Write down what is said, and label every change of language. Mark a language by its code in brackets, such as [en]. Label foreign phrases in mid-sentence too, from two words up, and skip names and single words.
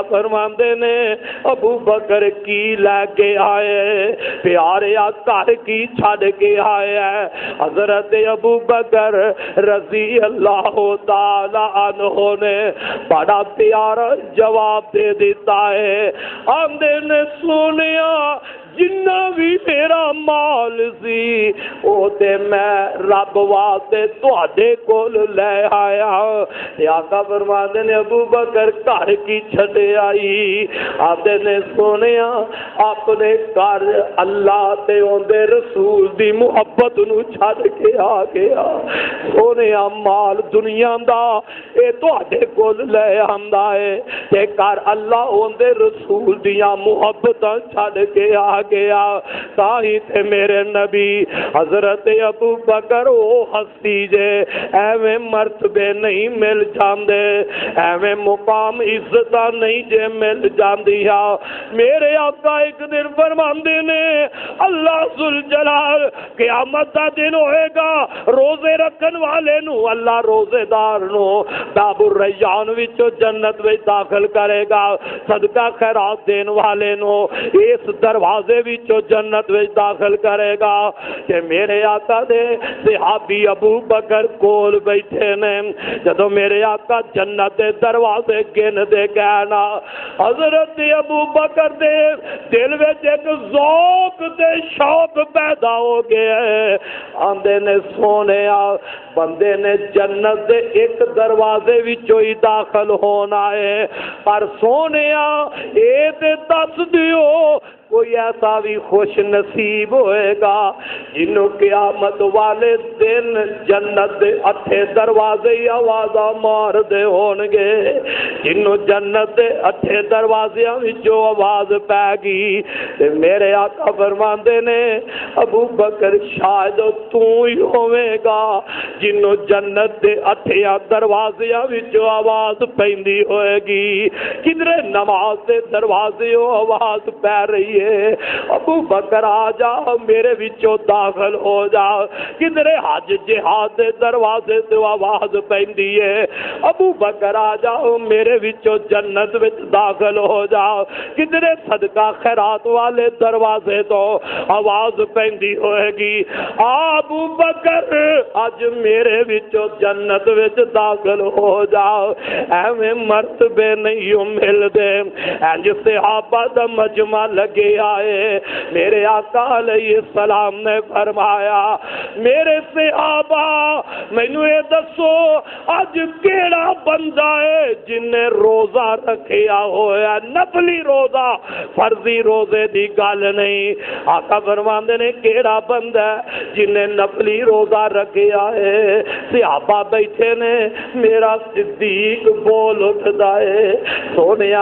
[pa] فرماندے نے ابو بکر کی لے کے آئے پیارے گھر کی چھڑ کے آئے حضرت ابو بکر [ar] رضی اللہ تعالی عنہ [pa] نے بڑا پیارا جواب دے دیتا ہے آندے نے سنیا جنہ بھی میرا مال سی او تے میں رب واسطے تواڈے کول لے آیا آقا فرماندے نے ابو بکر گھر کی چھڈ آئی آندے نے سونیا اپنے گھر اللہ تے اودے رسول دی محبت نو چھڈ کے آ گیا سونیا مال دنیا دا اے تواڈے کول لے آندا ہے تے گھر اللہ اودے رسول دیاں محبتاں چھڈ کے آ گیا تاہی تے میرے نبی حضرت ابو بکر او ہستی جے ایویں مرتبے نہیں مل جاندے ایویں مقام عزت نہیں جے مل جاندیا میرے آقا ایک دن فرماندے نے اللہ ذوالجلال قیامت دا دن ہوئے گا روزے رکھن والے نو اللہ روزے دار نو باب الریان وچوں جنت وچ داخل کرے گا صدقہ خیرات دین والے نو اس دروازے وچوں جنت وچ داخل کرے گا کہ میرے آقا دے صحابی ابو بکر کول بیٹھے نے جدو میرے آقا جنت دے دروازے گن دے گئے نا حضرت ابو بکر دے دل وچ ایک ذوق تے شوق پیدا ہو گیا آندے نے سونیا بندے نے جنت دے ایک دروازے وچوں ہی داخل ہونا ہے پر سونیا اے تے دس دیو کوئی ایسا بھی خوش نصیب ہوئے گا جنہوں قیامت والے دن جنت دے اٹھے دروازے آوازہ مار دے ہونگے جنہوں جنت دے اٹھے دروازے وچوں آواز پہ گی میرے آقا فرماندے نے ابو بکر شاید تو ہی ہوئے گا جنہوں جنت دے اٹھے دروازے وچوں آواز پیندی ہوئے گی کدھرے نماز دے دروازے آواز پہ رہی ابو بکر آ جا میرے وچوں داخل ہو جا کدھرے حج جہاد دے دروازے تو آواز پیندی ہے ابو بکر آ جا میرے وچوں جنت وچ داخل ہو جا کدھرے صدقہ خیرات والے دروازے تو آواز پیندی ہوئے گی ابو بکر اج میرے وچوں جنت وچ داخل ہو جا ایویں مرتبے نہیں مل دے انج صحابہ دا مجمع لگے آئے میرے آقا [ar] علیہ السلام [pa] نے فرمایا میرے صحابہ مینوں یہ دسو اج کیڑا بندہ ہے جن نے روزہ رکھیا ہوا نفلی روزہ فرضی روزے دی گل نہیں آقا فرماندے نے کیڑا بندہ ہے جن نے نفلی روزہ رکھیا ہے صحابہ بیٹھے نے میرا صدیق بول اٹھدا ہے سونیا